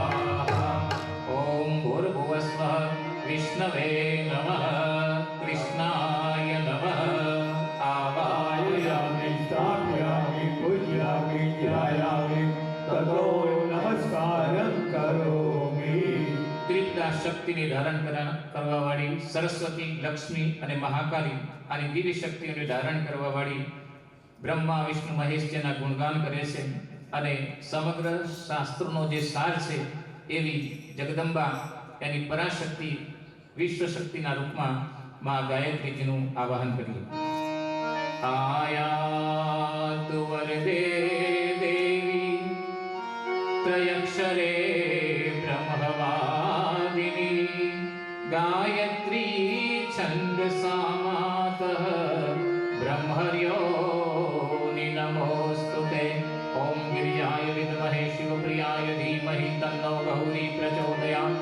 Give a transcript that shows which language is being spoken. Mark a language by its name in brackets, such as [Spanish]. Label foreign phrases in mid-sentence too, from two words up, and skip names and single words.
[Sanskrit] ॐ भूर्भुवस्वः विष्णवे नमः कृष्णाय नमः। आवाहयामि स्थापयामि पूजयामि ध्यायामि ततो नमस्कारं करोमि। [Gujarati] ત્રિપુરા શક્તિને ધારણ કરવા વાળી સરસ્વતી, લક્ષ્મી અને મહાકાલી આની દિવ્ય શક્તિઓને ધારણ કરવા વાળી બ્રહ્મા વિષ્ણુ મહેશ જેના ગુણગાન કરે છે અને સમગ્ર શાસ્ત્રોનો જે સાર છે એવી જગદંબા એની પરાશક્તિ વિશ્વ શક્તિના રૂપમાં માં ગાયત્રીજીનું આવાહન કરીએ। [Sanskrit] આયાતુ વરદે દેવી ત્રયક્ષરે ब्रह्मवादिनी गायत्री छन्दसा मातः ब्रह्मर्योनि नमोस्तुते। ॐ गिरिजाय विद्महे शिवप्रियाय धीमहि तन्नो गौरी प्रचोदयात्।